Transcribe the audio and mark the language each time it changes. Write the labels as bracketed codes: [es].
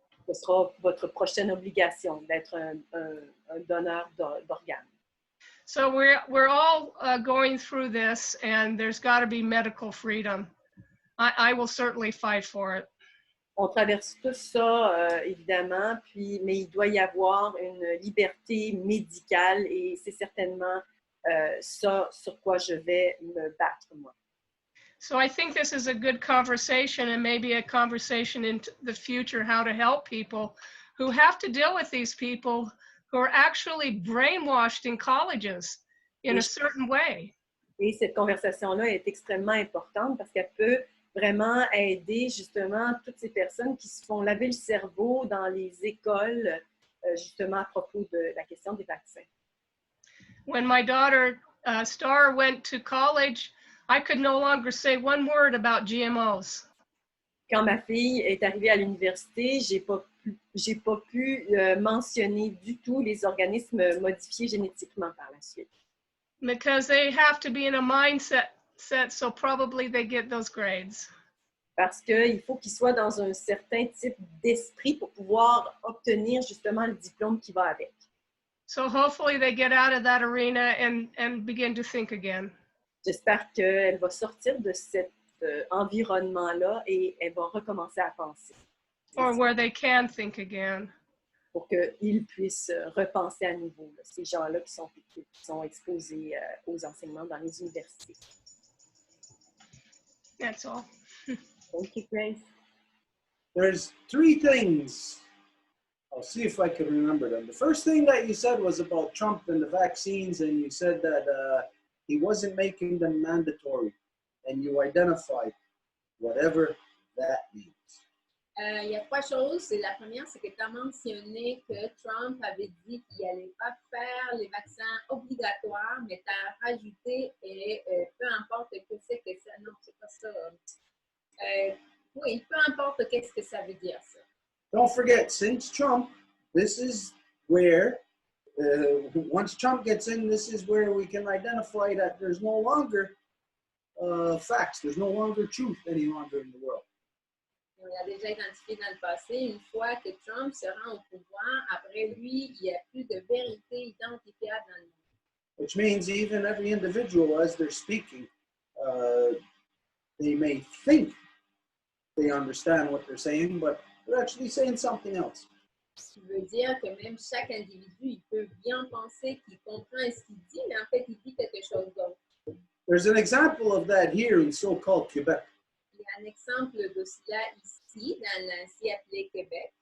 [fr] Ce sera votre prochaine obligation d'être un donneur d'organes. [en] So we're all going through this, and there's got to be medical freedom. I will certainly fight for it. [fr] On traverse tout ça, évidemment, mais il doit y avoir une liberté médicale et c'est certainement ça sur quoi je vais me battre, moi. [en] So I think this is a good conversation, and maybe a conversation in the future, how to help people who have to deal with these people who are actually brainwashed in colleges in a certain way. [fr] Et cette conversation-là est extrêmement importante parce qu'elle peut vraiment aider justement toutes ces personnes qui se font laver le cerveau dans les écoles, justement à propos de la question des vaccins. [en] When my daughter Star went to college, I could no longer say one word about GMOs. [fr] Quand ma fille est arrivée à l'université, j'ai pas pu mentionner du tout les organismes modifiés génétiquement par la suite. [en] Because they have to be in a mindset, so probably they get those grades. [fr] Parce qu'il faut qu'ils soient dans un certain type d'esprit pour pouvoir obtenir justement le diplôme qui va avec. [en] So hopefully they get out of that arena and begin to think again. [fr] J'espère qu'elle va sortir de cet environnement-là et elle va recommencer à penser. [en] Or where they can think again. [fr] Pour qu'ils puissent repenser à nouveau, là, ces gens-là qui sont exposés aux enseignements dans les universités. [en] That's all. Thank you, Grace. There's 3 things. I'll see if I can remember them. The first thing that you said was about Trump and the vaccines, and you said that he wasn't making them mandatory, and you identified whatever that means. [fr] Il y a 3 choses. La première, c'est que tu as mentionné que Trump avait dit qu'il n'allait pas faire les vaccins obligatoires, mais tu as rajouté, et peu importe que c'est que ça. Non, c'est pas ça. Oui, peu importe qu'est-ce que ça veut dire, ça. [en] Don't forget, since Trump, this is where, once Trump gets in, this is where we can identify that there's no longer facts, there's no longer truth any longer in the world. [fr] On l'a déjà identifié dans le passé. Une fois que Trump se rend au pouvoir, après lui, il n'y a plus de vérité identifiable dans le monde. [en] Which means even every individual, as they're speaking, they may think they understand what they're saying, but they're actually saying something else. [fr] Ce qui veut dire que même chaque individu, il peut bien penser qu'il comprend ce qu'il dit, mais en fait, il dit quelque chose d'autre. [en] There's an example of that here in so-called Quebec. [fr] Il y a un exemple de cela ici, dans l'ancien appelé Québec.